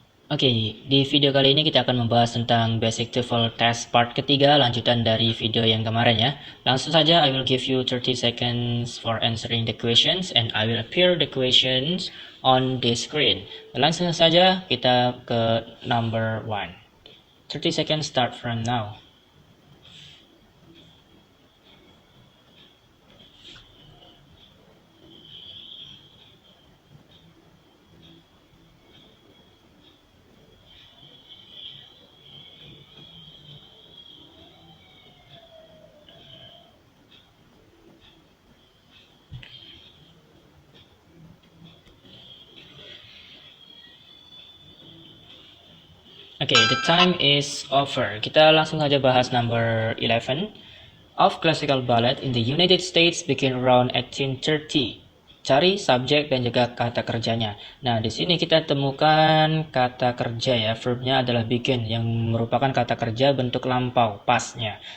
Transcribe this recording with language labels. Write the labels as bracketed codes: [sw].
[id] Oke, di video kali ini kita akan membahas tentang Basic TOEFL Test part ketiga, lanjutan dari video yang kemarin ya. Langsung saja, [en] I will give you 30 seconds for answering the questions and I will appear the questions on the screen. [id] Langsung saja kita ke [en] number 1. 30 seconds start from now. Okay, the time is over. [id] Kita langsung saja bahas [en] number 11. Of classical ballet in the United States begin around 1830. [id] Cari subjek dan juga kata kerjanya. Nah, di sini kita temukan kata kerja ya. Verbnya adalah begin yang merupakan kata kerja bentuk lampau, pasnya.